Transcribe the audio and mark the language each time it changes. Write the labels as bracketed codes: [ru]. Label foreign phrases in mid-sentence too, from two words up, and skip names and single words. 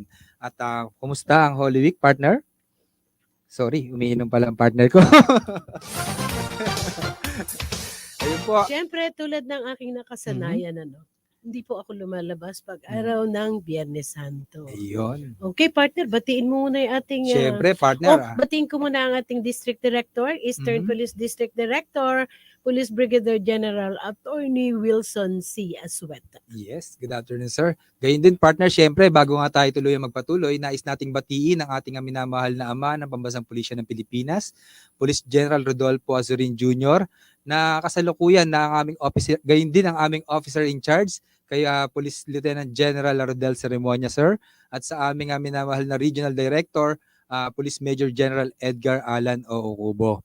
[tl] At kumusta ang Holy Week, partner? Sorry, umiinom pala ang partner ko. Ayun po. Siyempre, tulad ng aking nakasanayan, hindi po ako lumalabas pag araw ng Biyernes Santo. Ayun. Okay, partner, batiin mo muna yung ating... Siyempre, partner. batiin ko muna ang ating District Director, Eastern Police District Director, Police Brigadier General Attorney Wilson C. Asueta. [en] Yes, good afternoon, sir. [tl] Gayun din, partner, siyempre, bago nga tayo tuloy magpatuloy, nais nating batiin ang ating minamahal na ama ng Pambansang Pulisya ng Pilipinas, Police General Rodolfo Azurin Jr., na kasalukuyan na ang aming officer, gayon din ang aming [en] officer in charge, [tl] kay Police Lieutenant General Rodel Ceremonia, sir, at sa aming minamahal na Regional Director, Police Major General Edgar Alan Oucubo.